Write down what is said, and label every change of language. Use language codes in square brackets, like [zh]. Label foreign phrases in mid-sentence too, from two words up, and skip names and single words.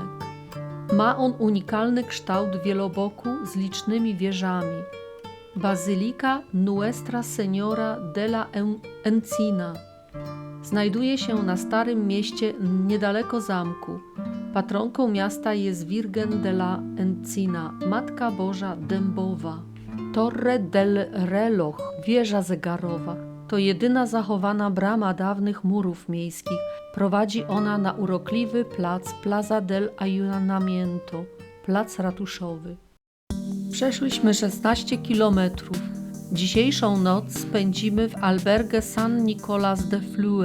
[pl] Ma on unikalny kształt wieloboku z licznymi wieżami. Bazylika Nuestra Señora de la Encina znajduje się na Starym Mieście niedaleko zamku. Patronką miasta jest Virgen de la Encina, Matka Boża Dębowa. Torre del Reloj, wieża zegarowa, to jedyna zachowana brama dawnych murów miejskich. Prowadzi ona na urokliwy plac Plaza del Ayuntamiento, plac ratuszowy. Przeszliśmy 16 kilometrów. Dzisiejszą noc spędzimy w albergue San Nicolas de Flue.